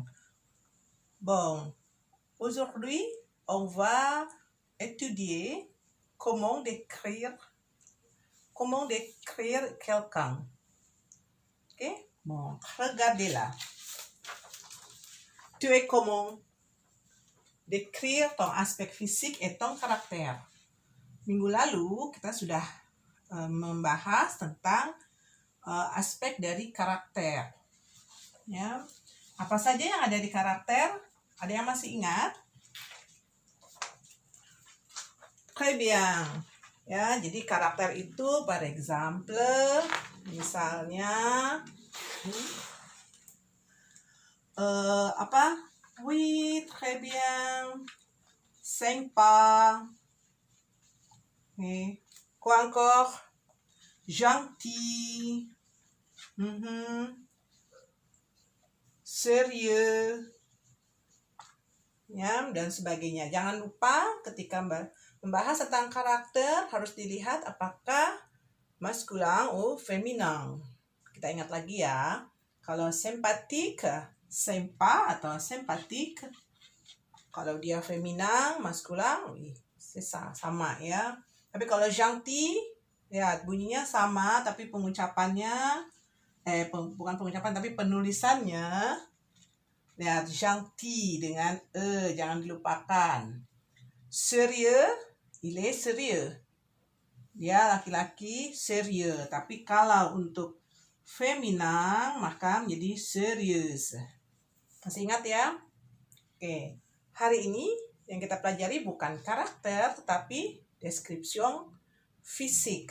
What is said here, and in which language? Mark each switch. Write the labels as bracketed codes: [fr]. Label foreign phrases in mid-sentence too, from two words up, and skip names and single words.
[fr] Bon, aujourd'hui, on va étudier comment décrire quelqu'un. Ok? Bon, regardez là. Tu es comment décrire ton aspect physique et ton caractère. [id] Minggu lalu kita sudah membahas tentang aspek dari karakter. Ya, apa saja yang ada di karakter? Ada yang masih ingat? [fr] Très bien. [id] Ya, jadi karakter itu, [fr] par exemple, [id] misalnya apa? [fr] Oui, très bien. Sympa. Okay. Quoi encore? Gentil. [id] Serius. Ya, dan sebagainya. Jangan lupa ketika membahas tentang karakter harus dilihat apakah maskulin atau feminin. Kita ingat lagi ya. Kalau simpatik, sympa atau simpatik. Kalau dia feminin, maskulin, sama ya. Tapi kalau gentil, lihat bunyinya sama tapi pengucapannya bukan pengucapan tapi penulisannya. Lihat, gentil dengan jangan dilupakan. [fr] Sérieux, il est sérieux. [id] Dia laki-laki serius. Tapi kalau untuk feminin maka menjadi serius. Masih ingat ya? Oke. Hari ini yang kita pelajari bukan karakter tetapi description fisik.